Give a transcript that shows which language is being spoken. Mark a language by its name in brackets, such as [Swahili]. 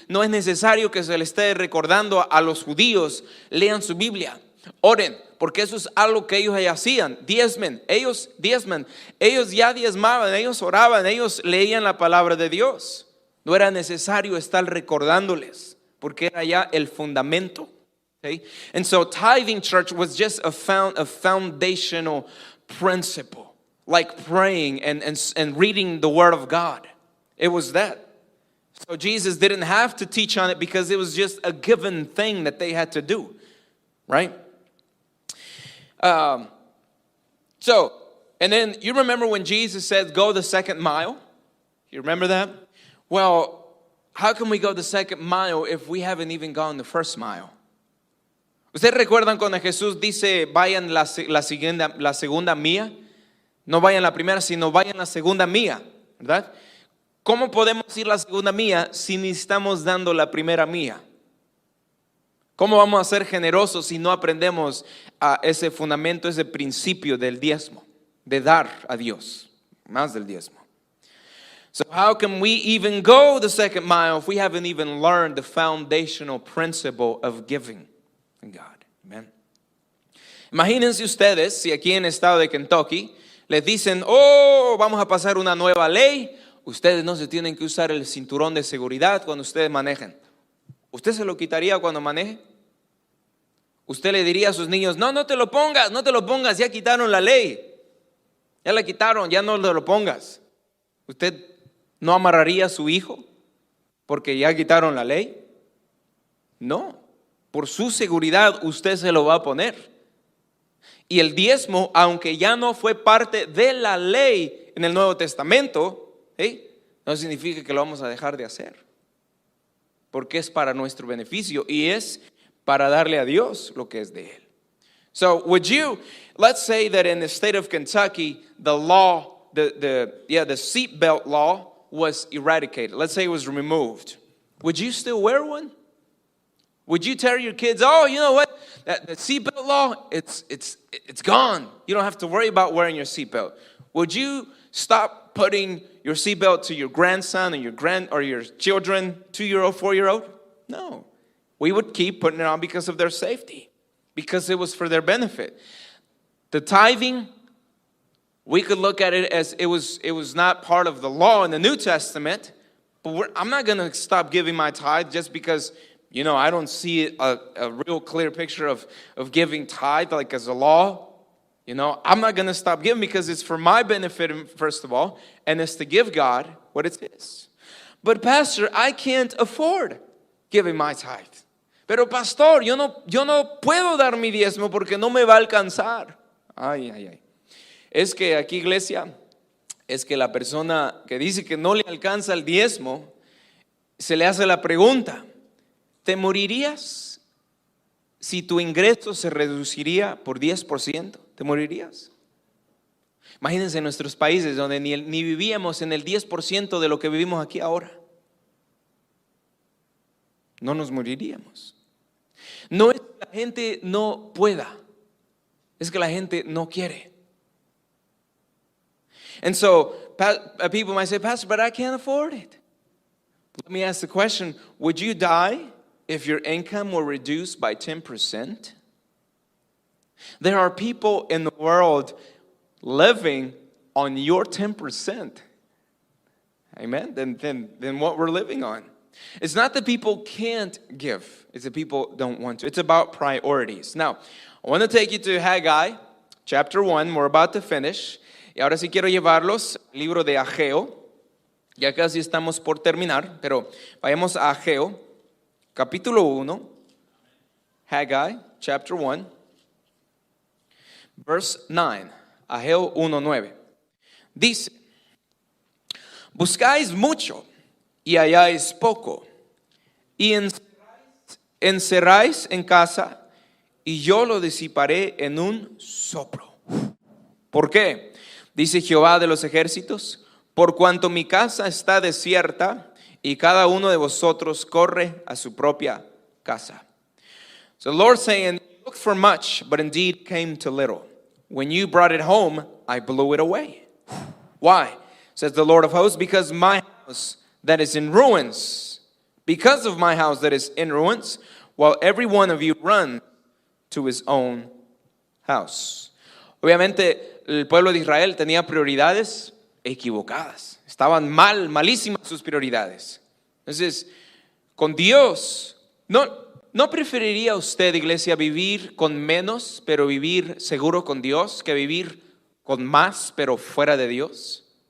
[Spanish] No es necesario que se le esté recordando a los judíos, lean su Biblia, oren, porque eso es algo que ellos ya hacían. Diezmen, ellos ya diezmaban, ellos oraban, ellos leían la palabra de Dios. No era necesario estar recordándoles, porque era ya el fundamento. [English] Okay? And so tithing, church, was just a foundational principle, like praying and reading the Word of God. It was that. So Jesus didn't have to teach on it because it was just a given thing that they had to do, right? And then you remember when Jesus said, go the second mile? You remember that? Well, how can we go the second mile if we haven't even gone the first mile? [Spanish] ¿Ustedes recuerdan cuando Jesús dice, vayan la segunda mía? No vayan la primera, sino vayan la segunda mía, ¿verdad? ¿Cómo podemos ir la segunda mía si ni estamos dando la primera mía? ¿Cómo vamos a ser generosos si no aprendemos a ese fundamento, ese principio del diezmo, de dar a Dios, más del diezmo? [English] So how can we even go the second mile if we haven't even learned the foundational principle of giving in God? Amen. [Spanish] Imagínense ustedes si aquí en el estado de Kentucky les dicen, oh, vamos a pasar una nueva ley. Ustedes no se tienen que usar el cinturón de seguridad cuando ustedes manejen. ¿Usted se lo quitaría cuando maneje? Usted le diría a sus niños, no te lo pongas, ya quitaron la ley. Ya la quitaron, ya no lo pongas. ¿Usted no amarraría a su hijo porque ya quitaron la ley? No, por su seguridad usted se lo va a poner. Y el diezmo, aunque ya no fue parte de la ley en el Nuevo Testamento, no significa que lo vamos a dejar de hacer. Porque es para nuestro beneficio y es para darle a Dios lo que es de Él. [English] So let's say that in the state of Kentucky, the law, the seatbelt law was eradicated. Let's say it was removed. Would you still wear one? Would you tell your kids, oh, you know what? The seatbelt law, it's gone. You don't have to worry about wearing your seatbelt. Would you stop putting your seatbelt to your grandson or your children, 2-year-old, 4-year-old? No. We would keep putting it on because of their safety, because it was for their benefit. The tithing, we could look at it as it was not part of the law in the New Testament, but I'm not going to stop giving my tithe just because, I don't see a real clear picture of giving tithe like as a law. I'm not going to stop giving because it's for my benefit, first of all, and it's to give God what it is. But Pastor, I can't afford giving my tithe. [Spanish] Pero pastor, yo no puedo dar mi diezmo porque no me va a alcanzar. Ay. Es que aquí, iglesia, es que la persona que dice que no le alcanza el diezmo, se le hace la pregunta, ¿te morirías si tu ingreso se reduciría por 10%? ¿Te morirías? Imagínense en nuestros países donde ni vivíamos en el 10% de lo que vivimos aquí ahora. No nos moriríamos. No es que la gente no pueda, es que la gente no quiere. [English] And so people might say, Pastor, but I can't afford it. Let me ask the question, would you die if your income were reduced by 10%? There are people in the world living on your 10%. Amen? Then what we're living on. It's not that people can't give. It's that people don't want to. It's about priorities. Now, I want to take you to Haggai, chapter 1. We're about to finish. [Spanish] Y ahora sí quiero llevarlos al libro de Ageo. Ya casi estamos por terminar, pero vayamos a Ageo, capítulo 1. [English] Haggai, chapter 1, verse 9. [Spanish] Ageo 1:9. Dice, buscáis mucho y halláis poco, y encerráis en casa, y yo lo disiparé en un soplo. ¿Por qué? Dice Jehová de los ejércitos, por cuanto mi casa está desierta, y cada uno de vosotros corre a su propia casa. [English] So the Lord saying, you looked for much, but indeed came to little. When you brought it home, I blew it away. Why? Says the Lord of hosts, because my house that is in ruins, because of my house that is in ruins, while every one of you runs to his own house. [Spanish] Obviamente, el pueblo de Israel tenía prioridades equivocadas. Estaban malísimas sus prioridades. Entonces, con Dios, ¿no preferiría usted, iglesia, vivir con menos, pero vivir seguro con Dios, que vivir con más, pero fuera de Dios?